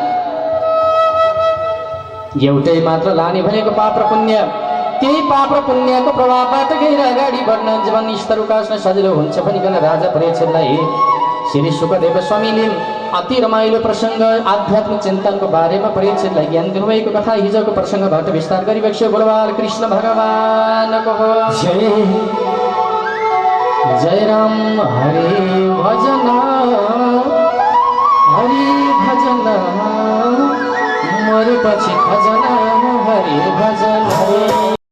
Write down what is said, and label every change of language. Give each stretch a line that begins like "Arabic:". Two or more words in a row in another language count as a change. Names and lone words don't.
Nepali: एउटै मात्र लाने भनेको पाप र पुण्य। त्यही पाप र पुण्यको प्रभावबाट गएर अगाडि बढ्न जीवन स्तर उकास्न सजिलो हुन्छ भनिकन राजा परीक्षितलाई श्री सुकदेव स्वामीले अति रमाइलो प्रसङ्ग आध्यात्मिक चिन्तनको बारेमा परीक्षितलाई ज्ञान दिनुभएको कथा हिजोको प्रसङ्गबाट विस्तार गरिबक्स्यो। बोलबाल कृष्ण भगवानको जय। जय राम हरे भजन मरेपछि खजना हरे भजन।